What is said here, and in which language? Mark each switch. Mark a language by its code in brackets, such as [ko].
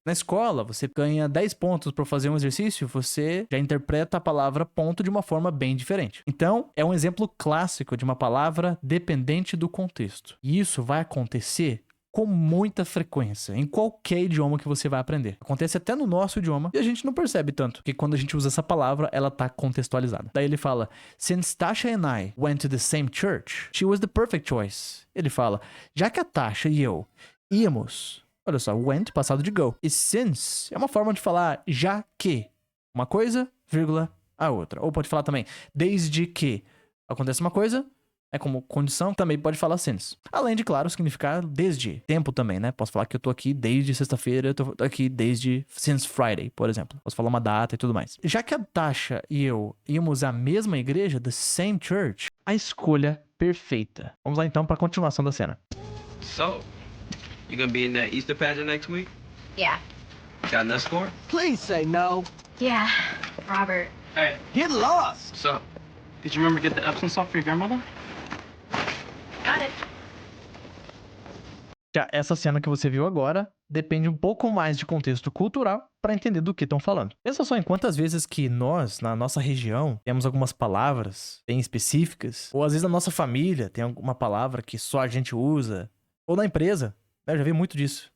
[pt] Na escola, você ganha 10 pontos para fazer um exercício, você já interpreta a palavra ponto de uma forma bem diferente. Então, é um exemplo clássico de uma palavra dependente do contexto. E isso vai acontecer com muita frequência, em qualquer idioma que você vai aprender. Acontece até no nosso idioma e a gente não percebe tanto, porque quando a gente usa essa palavra, ela tá contextualizada. Daí ele fala, [en] since Tasha and I went to the same church, she was the perfect choice. [pt] Ele fala, já que a Tasha e eu íamos, olha só, went, passado de go. E since é uma forma de falar já que uma coisa, vírgula, a outra. Ou pode falar também, desde que acontece uma coisa, é como condição, também pode falar since. Além de, claro, significar desde. Tempo também, né? Posso falar que eu tô aqui desde sexta-feira, eu tô aqui desde [en] since Friday, [pt] por exemplo. Posso falar uma data e tudo mais. Já que a Tasha e eu íamos à mesma igreja, [en] the same church, [pt] a escolha perfeita. Vamos lá então para a continuação da cena. [en] So, you gonna be in that Easter pageant next week? Yeah. Got enough score? Please say no. Yeah. Robert. Hey, Get lost. what's up? Did you remember to get the Epsom salt for your grandmother? Got it. [pt] Já essa cena que você viu agora depende um pouco mais de contexto cultural para entender do que estão falando. Pensa só em quantas vezes que nós, na nossa região, temos algumas palavras bem específicas, ou às vezes na nossa família tem alguma palavra que só a gente usa, ou na empresa. Eu já vi muito disso.